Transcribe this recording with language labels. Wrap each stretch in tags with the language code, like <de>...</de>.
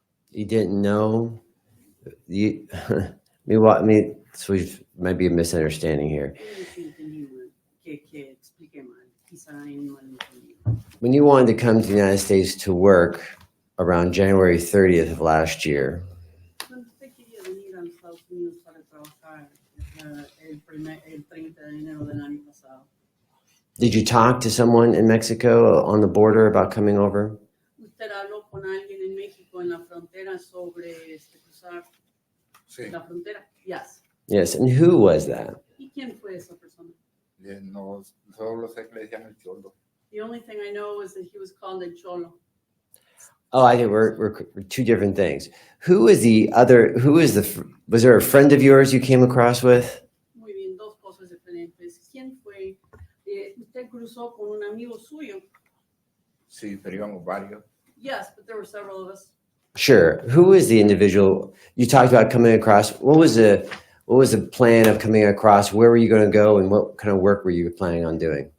<en>You didn't know. You, I mean, So we've, might be a misunderstanding here.</en> <es>Yo sí entendí mal, que expliqué mal, quizá hay un malentendido.</es> <en>When you wanted to come to the United States to work around January 30th of last year,</en> <es>Cuando usted quería venir a los Estados Unidos para trabajar el 30 de enero del año pasado,</es> <en>did you talk to someone in Mexico on the border about coming over?</en> <es>¿usted habló con alguien en México en la frontera sobre cruzar Sí, la frontera?</es> <en>Yes. Yes. And who was that?</en> <es>¿Y quién fue esa persona? no, solo sé que le decían el cholo.</es> <en>The only thing I know is that he was called El Cholo. Oh, I think we're two different things. Who is the other, was there a friend of yours you came across with?</en> <es>Muy bien, dos cosas diferentes. ¿Quién fue? Usted cruzó con un amigo suyo. Sí, pero íbamos varios.</es> <en>Yes, but there were several of us. Sure. Who is the individual you talked about coming across? What was the plan of coming across? Where were you going to go, and what kind of work were you planning on doing?</en>